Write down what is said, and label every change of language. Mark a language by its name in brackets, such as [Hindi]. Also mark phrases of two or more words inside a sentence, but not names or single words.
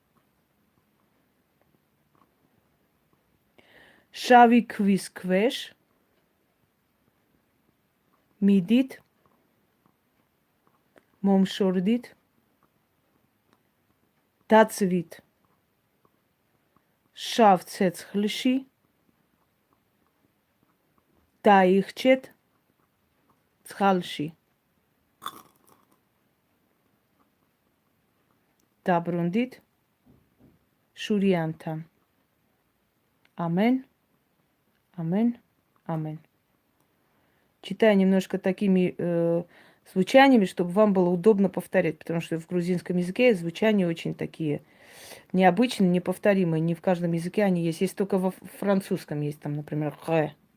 [Georgian] შავი ქვის ქვეშ მიდით, მომშორდით, დაცვით შავ ცეცხლში, დაიხჩეთ წყალში. დაბრუნდით შურიანთან. [Russian] Амен, амен, амен. Читаю немножко такими звучаниями, чтобы вам было удобно повторять, потому что в грузинском языке звучания очень такие необычные, неповторимые. Не в каждом языке они есть. Есть только во французском есть там, например, «хэ».